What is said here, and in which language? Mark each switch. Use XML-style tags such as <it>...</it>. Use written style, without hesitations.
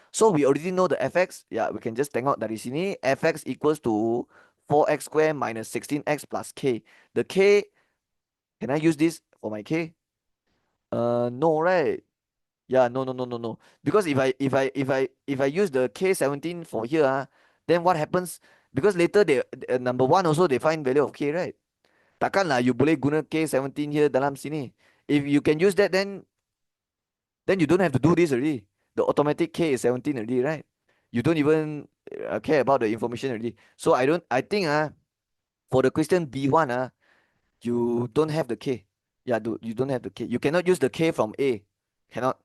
<en>So we already know the fx. Yeah, we can just</en> <ms>tengok dari sini.</ms> <en>Fx equals to 4x squared minus 16x plus k. The k, can I use this for my k? No, right? Yeah, no. Because if I use the k17 for here, then what happens? Because later they number one also they find value of k, right?</en> <ms>Takkan lah you boleh guna k17 here dalam sini.</ms> <en>If you can use that, then you don't have to do this already. The automatic k is 17 already, right? You don't even care about the information already. So I think for the question B1 you don't have the k. Yeah, you don't have the k. You cannot use the k from A. Cannot.</en>